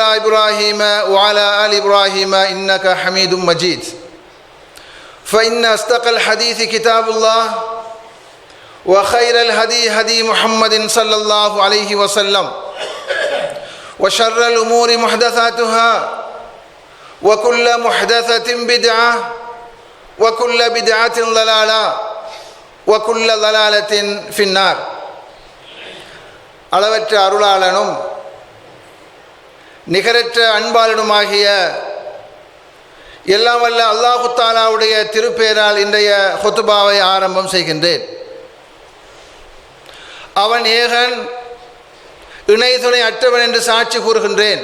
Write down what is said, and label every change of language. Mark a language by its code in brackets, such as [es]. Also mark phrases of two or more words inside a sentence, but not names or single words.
[ar] إبراهيم وعلى آل إبراهيم إنك حميد مجيد فإن أصدق الحديث كتاب الله وخير الهدي هدي محمد صلى الله عليه وسلم وشر الأمور محدثاتها وكل محدثة بدعة وكل بدعة ضلالة وكل ضلالة في النار. [ta] அளவற்ற அருளாளனும் நிகரற்ற அன்பாளனுமாகிய எல்லாம் வல்ல அல்லாஹு தஆலாவுடைய திருப்பெயரால் இன்றைய ஹுத்பாவை ஆரம்பம் செய்கின்றேன். அவன் ஏகன், இணை துணை அற்றவன் என்று சாட்சி கூறுகின்றேன்.